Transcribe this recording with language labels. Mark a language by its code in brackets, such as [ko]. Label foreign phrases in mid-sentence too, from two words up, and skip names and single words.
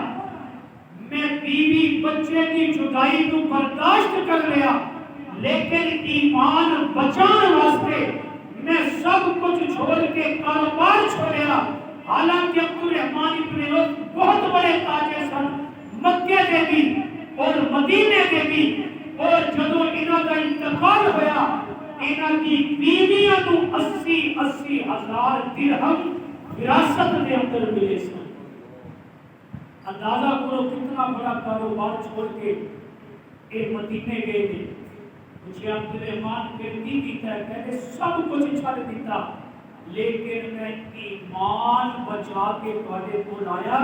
[pa] میں بیوی بچے کی جدائی تو برداشت کر لیا لیکن ایمان بچان واسطے میں سب کچھ چھوڑ کے کاروبار چھوڑیا. حالانکہ عبدالرحمان ابن عوف بہت بڑے تاجر سن مکے کے بھی اور مدینے کے بھی. اور جدو انہاں کا انتقال ہویا انہاں کی بیویاں کو 80 ہزار درہم وراثت کے اندر ملے سن. [ur] اندازہ کرو کتنا بڑا کاروبار چھوڑ کے یہ مدینے گئے تھے. [pa] مجھے عبدالرحمان پھر نہیں کیتا ہے کہتے سب کچھ چھڑ دیتا لیکن میں ایمان بچا کے تواڈے کول آیا.